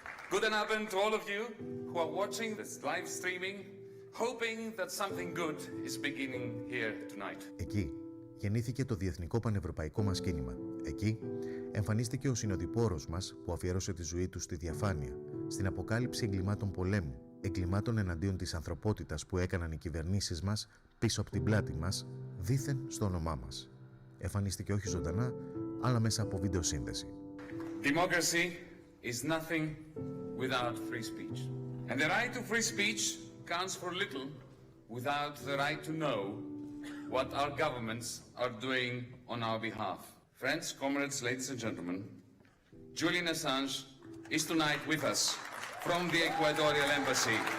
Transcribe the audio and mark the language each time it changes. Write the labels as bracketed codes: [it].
[de] Guten Abend [en] to all of you who are watching this live streaming, hoping that something good is beginning here tonight. [el] Εκεί γεννήθηκε το διεθνικό πανευρωπαϊκό μας κίνημα. Εκεί εμφανίστηκε ο συνοδοιπόρος μας που αφιέρωσε τη ζωή του στη διαφάνεια, στην αποκάλυψη εγκλημάτων πολέμου, εγκλημάτων εναντίον της ανθρωπότητας που έκαναν οι κυβερνήσεις μας πίσω από την πλάτη μας, δήθεν στο όνομά μας. Εμφανίστηκε όχι ζωντανά, αλλά μέσα από βιντεοσύνδεση. [en] Democracy is nothing without free speech. And the right to free speech counts for little without the right to know what our governments are doing on our behalf. Friends, comrades, ladies and gentlemen, Julian Assange is tonight with us from the Ecuadorian Embassy.